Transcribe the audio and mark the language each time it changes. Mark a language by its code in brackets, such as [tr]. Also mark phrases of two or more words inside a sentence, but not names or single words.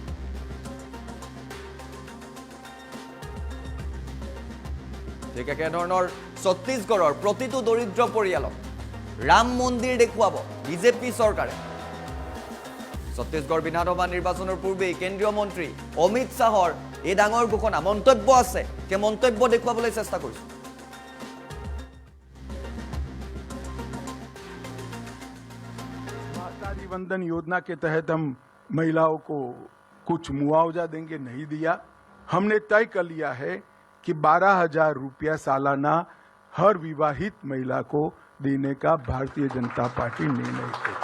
[as] ঠিক একেধৰণৰ ছত্তীশগড়ৰ প্ৰতিটো দৰিদ্ৰ পৰিয়ালক ৰাম মন্দিৰ দেখুৱাব বিজেপি চৰকাৰে। ছত্তীশগড় বিধানসভা নিৰ্বাচনৰ পূৰ্বেই কেন্দ্ৰীয় মন্ত্ৰী অমিত শ্বাহৰ এই ডাঙৰ ঘোষণা, মন্তব্য আছে, সেই মন্তব্য দেখুৱাবলৈ চেষ্টা কৰিছো। [hi] माताजी वंदन योजना के तहत हम महिलाओं को कुछ मुआवजा देंगे, नहीं दिया। हमने तय कर लिया है कि 12,000 रुपया सालाना हर विवाहित महिला को देने का भारतीय जनता पार्टी निर्णय करेगी।